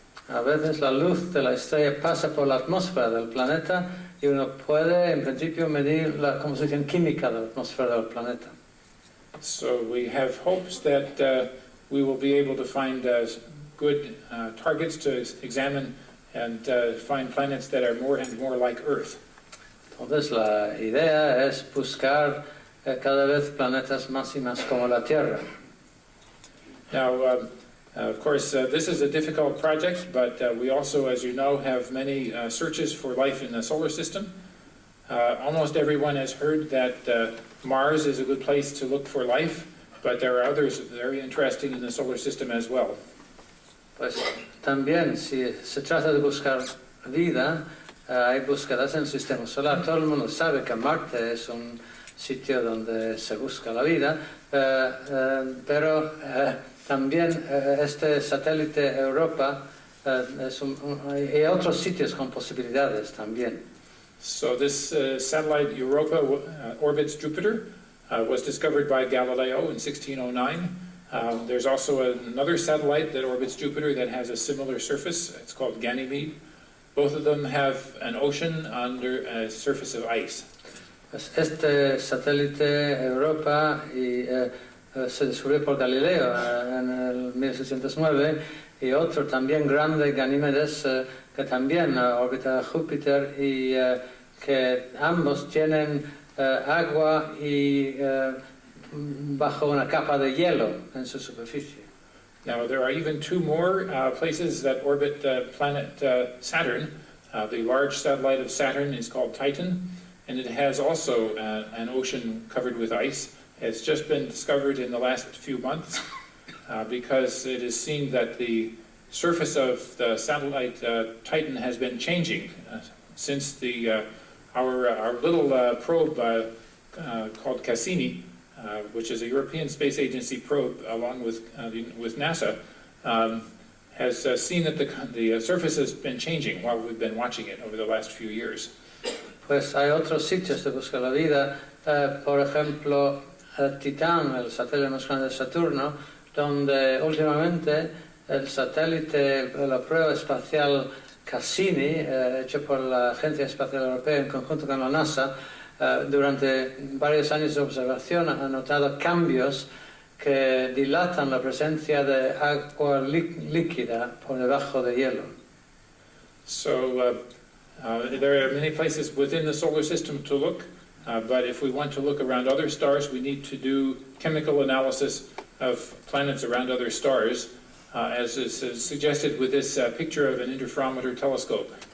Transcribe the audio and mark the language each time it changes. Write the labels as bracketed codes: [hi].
[es] A veces la luz de la estrella pasa por la atmósfera del planeta y uno puede en principio medir la composición química de la atmósfera del planeta. [en] So we have hopes that we will be able to find good targets to examine and find planets that are more and more like Earth. [es] Entonces la idea es buscar cada vez planetas más y más como la Tierra. [en] Now, of course, this is a difficult project, but we also, as you know, have many searches for life in the solar system. Almost everyone has heard that Mars is a good place to look for life, but there are others very interesting in the solar system as well. [es] Pues también, si se trata de buscar vida, hay búsquedas en el sistema solar. Todo el mundo sabe que Marte es un sitio donde se busca la vida, pero también este satélite Europa y otros sitios con posibilidades también. [en] So this satellite Europa orbits Jupiter, was discovered by Galileo in 1609, There's also another satellite that orbits Jupiter that has a similar surface. It's called Ganymede. Both of them have an ocean under a surface of ice. [es] Este satélite Europa se descubrió por Galileo en el 1609 y otro también grande, Ganímedes, que también orbita Júpiter y que ambos tienen agua y bajo una capa de hielo en su superficie. [en] Now there are even two more places that orbit the planet Saturn. The large satellite of Saturn is called Titan, and it has also an ocean covered with ice. It's just been discovered in the last few months because it is seen that the surface of the satellite Titan has been changing since our little probe called Cassini, which is a European Space Agency probe along with NASA, has seen that the surface has been changing while we've been watching it over the last few years. [es] Pues hay otros sitios de buscar la vida, por ejemplo, Titán, el satélite más grande de Saturno, donde últimamente el satélite, la prueba espacial Cassini, hecho por la Agencia Espacial Europea en conjunto con la NASA, durante varios años de observación ha notado cambios que dilatan la presencia de agua líquida por debajo de hielo. [en] So there are many places within the solar system to look, but if we want to look around other stars, we need to do chemical analysis of planets around other stars, as is suggested with this picture of an interferometer telescope.